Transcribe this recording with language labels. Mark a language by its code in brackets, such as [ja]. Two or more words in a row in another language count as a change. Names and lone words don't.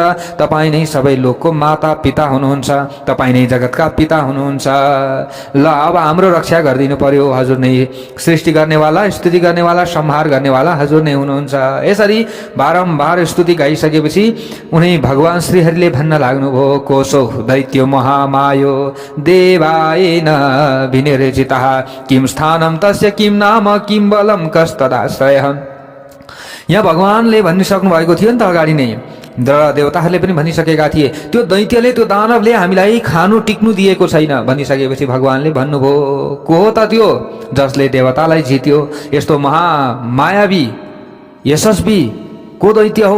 [ne] तपाईँ नै सबै लोकको माता पिता हुनुहुन्छ, तपाईँ नै जगतका पिता हुनुहुन्छ। ल अब हाम्रो रक्षा गरिदिनु पर्यो। हजुर नै सृष्टि गर्नेवाला, स्तुति गर्नेवाला, संहार गर्नेवाला हजुर नै हुनुहुन्छ। यसरी बारम्बार स्तुति गाइसकेपछि उनी भगवान श्रीहरिले भन्न लाग्नुभयो, [sa] कोशो दैत्य महामायो देवायेन विनिर्जितः किम स्थानं तस्य किम नाम किम बलं कस्तदाश्रयः। [ne] यहाँ भगवानले भनिसक्नु भएको थियो नि त अगाडि नै, र देवताहरूले पनि भनिसकेका थिए, त्यो दैत्यले, त्यो दानवले हामीलाई खानु टिक्नु दिएको छैन। भनिसकेपछि भगवानले भन्नुभयो, को हो त त्यो जसले देवतालाई जित्यो? यस्तो महामायावी यशस्वी को दैत्य हो?